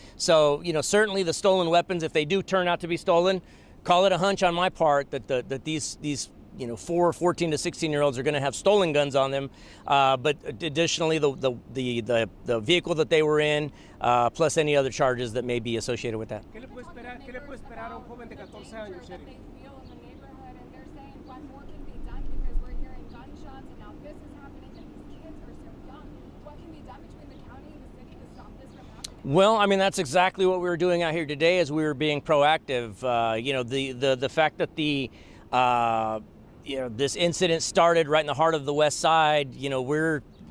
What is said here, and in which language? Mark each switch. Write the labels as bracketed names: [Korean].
[English] So, certainly the stolen weapons, if they do turn out to be stolen, call it a hunch on my part that these 14 to 16-year-olds are going to have stolen guns on them. But additionally, the vehicle that they were in, plus any other charges that may be associated with that. [Spanish] ¿Qué le puede esperar a un joven de 14 años, Sheriff? [English] They feel in the neighborhood, and they're saying what more can be done because we're hearing gunshots, and now this is happening, and these kids are so young. What can be done between the county and the city to stop this from happening? Well, I mean, that's exactly what we were doing out here today, as we were being proactive. The fact that this incident started right in the heart of the West Side. We're